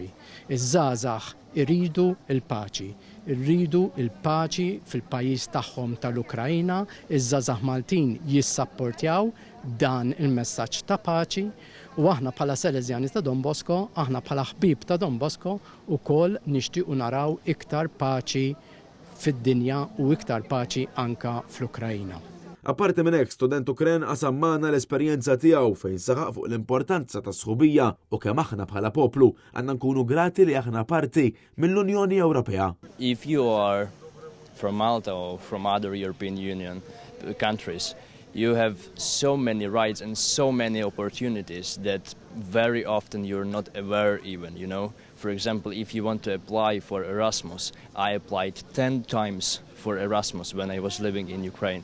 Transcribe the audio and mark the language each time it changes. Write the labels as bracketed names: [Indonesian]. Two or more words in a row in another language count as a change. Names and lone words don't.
[Maltese] Iż-żgħażagħ iridu il-paċi. Irridu il-paċi fil-pajjiż tagħhom tal-Ukrajna, iż-żgħażagħ Maltin jissapportjaw dan il-messaġġ ta' paċi u aħna bħala Salesiani ta' Don Bosco, aħna bħala ħbieb ta' Don Bosco ukoll nixtiequ naraw iktar paċi fid-dinja u iktar paċi anka fl-Ukrajna. Apparti minn hekk, student Ukren qasam magħna l-esperjenza tiegħu fejn saħaq fuq l-importanza ta' sħubija u kemm aħna bħala poplu għandna nkunu grati li aħna parti mill-Unjoni Ewropea. [English] If you are from Malta or from other European Union countries, you have so many rights and so many opportunities that very often you're not aware even, you know. For example, if you want to apply for Erasmus, I applied 10 times for Erasmus when I was living in Ukraine.